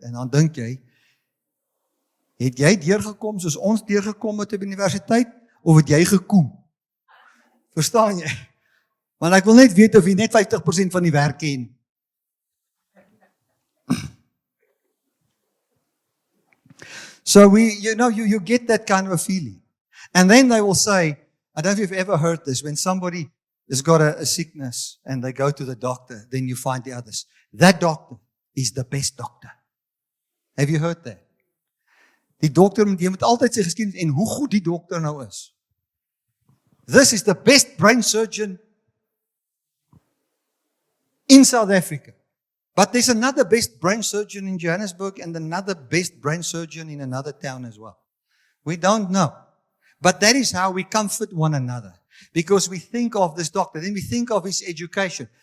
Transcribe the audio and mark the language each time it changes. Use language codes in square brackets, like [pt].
[af] En dan dink jy, het jy deurgekom soos ons deurgekom het op universiteit, of het jy gekom? Verstaan jy? Want ek wil net weet of jy net 50% van die werk ken. [en] So you get that kind of a feeling. And then they will say, I don't know if you've ever heard this, when somebody has got a sickness and they go to the doctor, then you find the others. That doctor is the best doctor. Have you heard that? [af] Die dokter, jy moet altyd sy geskiedenis en hoe goed die dokter nou is. [en] This is the best brain surgeon in South Africa. But there's another best brain surgeon in Johannesburg and another best brain surgeon in another town as well. We don't know. But that is how we comfort one another. Because we think of this doctor, then we think of his education.